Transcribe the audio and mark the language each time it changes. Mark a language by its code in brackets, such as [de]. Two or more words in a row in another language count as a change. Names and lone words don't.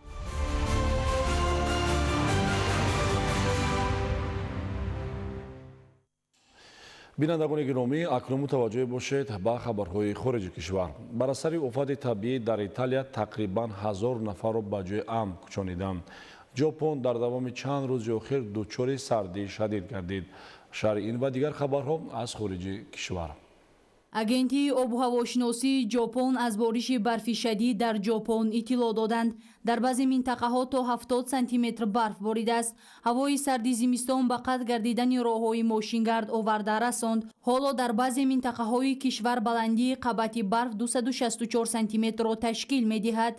[fa] بینندگان گرامی، اکنون متوجه باشید به خبرهای خارج کشور. بر اثر آفت طبیعی در ایتالیا تقریبا 1000 نفر را به جای امن کوچانیدند. ژاپن در دوام چند روز اخیر دچار سردی شدید گردید. شرح این و دیگر خبرها از خارج کشور. [tg] агентии обуҳавошиносии ҷопон аз бориши барфи шадид дар ҷопон иттилоъ доданд. дар баъзе минтақаҳо то 70 сантиметр барф боридааст. ҳавои сарди зимистон ба қатъ гардидани роҳҳои мошингард оварда расонд. ҳоло дар баъзе минтақаҳои кишвар баландии қабати барф 264 сантиметрро ташкил медиҳад.